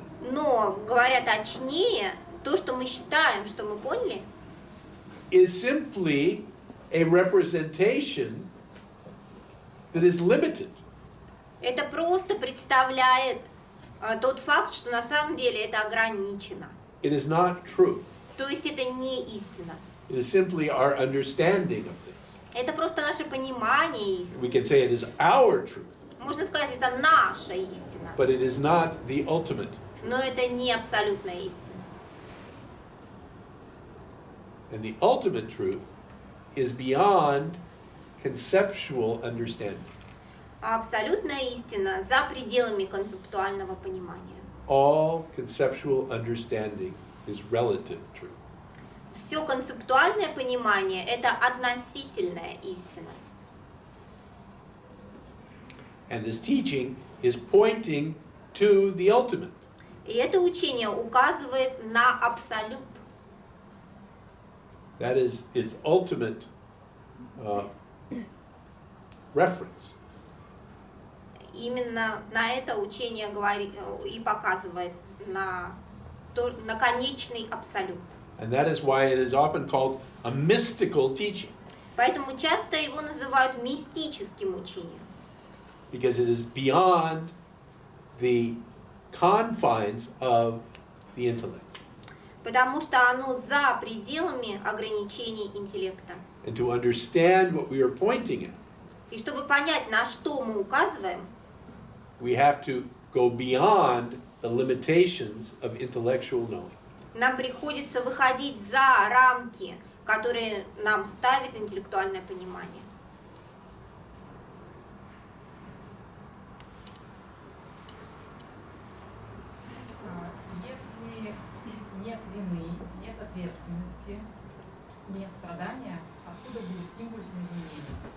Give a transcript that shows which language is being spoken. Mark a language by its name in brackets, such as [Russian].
[Russian] Но, говоря точнее, то, что мы считаем, что мы поняли, [English] is simply a representation that is limited. [Russian] это просто представляет тот факт, что на самом деле это ограничено. [English] It is not truth. [Russian] То есть это не истина. [English] It is simply our understanding of this. [Russian] Это просто наше понимание истины. [English] We can say it is our truth, [Russian] Можно сказать, это наша истина. [English] but it is not the ultimate. [Russian] Но это не абсолютная истина. [English] And the ultimate truth is beyond conceptual understanding. [Russian] А абсолютная истина за пределами концептуального понимания. [English] All conceptual understanding is relative truth. [Russian] Все концептуальное понимание – это относительная истина. [English] And this teaching is pointing to the ultimate. [Russian] И это учение указывает на абсолют. [English] That is its ultimate reference. [Russian] Именно на это учение говорит и показывает на конечный абсолют. [English] And that is why it is often called a mystical teaching, [Russian] Поэтому часто его называют мистическим учением. [English] because it is beyond the confines of the intellect. [Russian] Потому что оно за пределами ограничений интеллекта. [English] And to understand what we are pointing at, [Russian] И чтобы понять, на что мы указываем, [English] we have to go beyond the limitations of intellectual knowing. [Russian] Нам приходится выходить за рамки, которые нам ставит интеллектуальное понимание. Если нет вины, нет ответственности, нет страдания, откуда будет импульс на изменение?